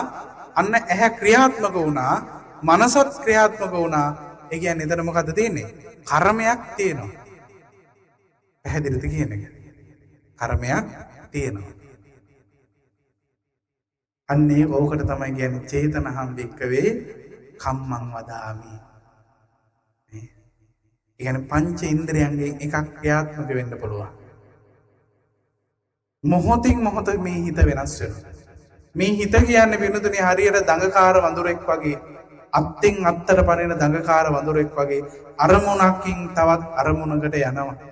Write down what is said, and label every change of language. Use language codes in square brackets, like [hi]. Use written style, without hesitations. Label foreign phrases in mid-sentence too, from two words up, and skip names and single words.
[si] අන්න ඇහැ ක්‍රියාත්මක වුණා, මනසත් ක්‍රියාත්මක වුණා. ඒ කියන්නේ එතන මොකද්ද තියෙන්නේ? කර්මයක් තියෙනවා. පැහැදිලිද කියන එක? කර්මයක් තියෙනවා. අන්නේ ඕකට තමයි කියන්නේ [pi] චේතනහම් වික්කවේ කම්මං වදාමි. [si] ඒ කියන්නේ පංච ඉන්ද්‍රයන්ගෙන් එකක් ක්‍රියාත්මක වෙන්න පුළුවන්. මොහොතින් මොහොත මේ හිත වෙනස් වෙනවා. මේ හිත කියන්නේ වෙනතුනේ හරියට දඟකාර වඳුරෙක් වගේ, අත්ෙන් අත්තට පනින දඟකාර වඳුරෙක් වගේ අරමුණකින් තවත් අරමුණකට යනවා.